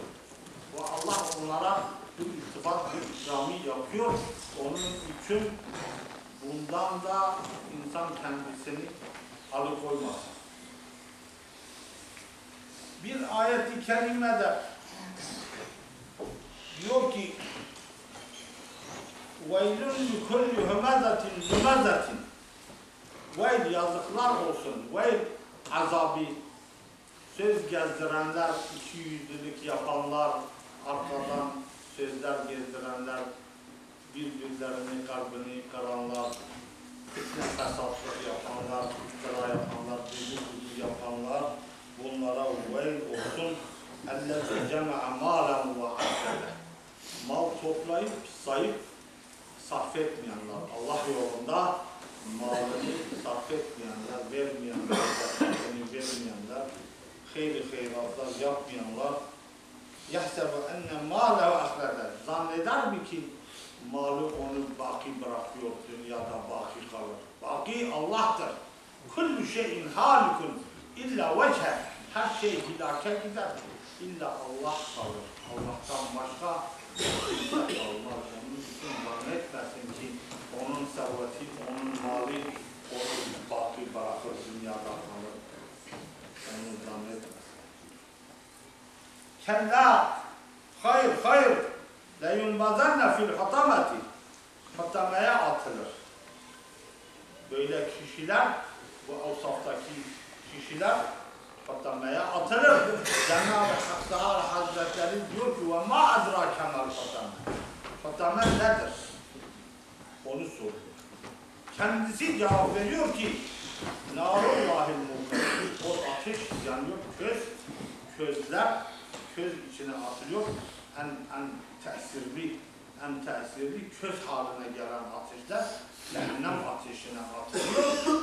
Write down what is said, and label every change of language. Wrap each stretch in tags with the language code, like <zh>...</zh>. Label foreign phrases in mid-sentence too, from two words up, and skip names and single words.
<tr>Ve Allah onlara bu iltifat, bu ikramı yapıyor. Onun için bundan da insan kendisini alıkoymasın. Bir ayet-i kerimede diyor ki</tr> <ar>وَيْلٌ لِكُلِّ هُمَزَةٍ</ar> <tr>لُمَزَةٍ Veyl, yazıklar olsun, veyl azabı, söz gezdirenler, ikiyüzlülük yapanlar, arkadan sözler gezdirenler, birbirlerini, kalbini kıranlar, fitne fesatlık yapanlar, iftira yapanlar, dedikodu yapanlar, bunlara veyl olsun.</tr> <ar>اَلَّذِي جَمَعَ مَالًا وَعَدَّدَ</ar> <tr>Mal toplayıp, sayıp, sarf etmeyenler, Allah yolunda malını sarf etmeyenler, vermeyenler, zekatını vermeyenler, hayratlar yapmayanlar,</tr> <ar>يَحْسَبُ اَنَّ مَالَهُ اَخْرَدَ</ar> <tr>Zanneder mi ki malı onu baki bırakıyor, dünyada baki kalır. Baki Allah'tır.</tr> <ar>كُلُّ شَيْءٍ هَالِكٌ اِلَّا وَجْهَ</ar> <tr>Her şey hilake gider. İlla Allah kalır. Allah'tan başka kimse kalmaz. Onun için zannetmesin ki onun serveti, onun mali, onu baki bırakır, dünyada kalır. Onu zannetmesin.</tr> <ar>كلا, hayır, لينبذن في الحطمة.</ar> <tr>Hatamaya atılır. Böyle kişiler, bu avsaftaki kişiler hatamaya atılır. Cenab-ı Hak Teala Hazretleri diyor ki</tr> <ar>وَمَا اَدْرَاكَ مَا الْحَتَمَ</ar> <tr>Hatame nedir? Onu soruyor. Kendisi cevap veriyor ki نَارُ O ateş yanıyor, közler köz içine atılıyor. En tesirli köz haline gelen ateşler cehennem ateşine atılıyor.</tr>